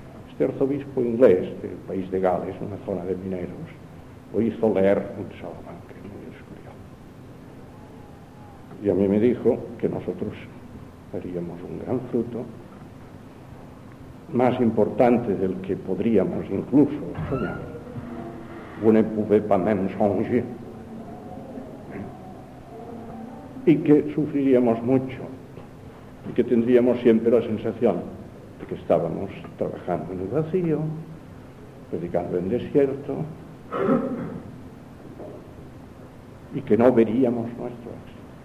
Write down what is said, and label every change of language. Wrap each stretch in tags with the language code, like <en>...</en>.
<es>Este arzobispo inglés del país de Gales, una zona de mineros, lo hizo leer en Salamanca, en el escurio. Y a mí me dijo que nosotros haríamos un gran fruto, más importante del que podríamos incluso soñar.</es> <fr>Vous ne pouvez pas même songer.</fr> <es>Y que sufriríamos mucho, y que tendríamos siempre la sensación de que estábamos trabajando en el vacío, predicando en desierto, y que no veríamos nuestro éxito.</es>